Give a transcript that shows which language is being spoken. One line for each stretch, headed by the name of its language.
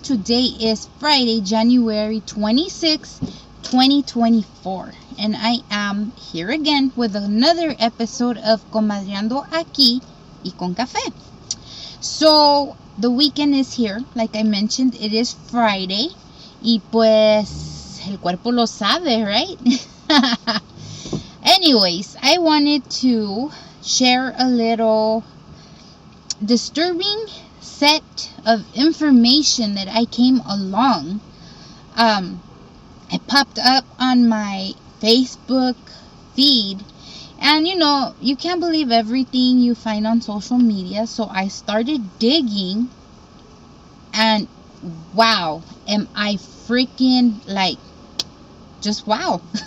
English: Today is Friday, January 26, 2024. And I am here again with another episode of Comadreando Aquí y con Café. So, the weekend is here. Like I mentioned, it is Friday.
Spanish: Y pues, el cuerpo lo sabe, right?
English: Anyways, I wanted to share a little disturbing set of information that I came along. It popped up on my Facebook feed, and you can't believe everything you find on social media, so I started digging, and wow, am I freaking just wow.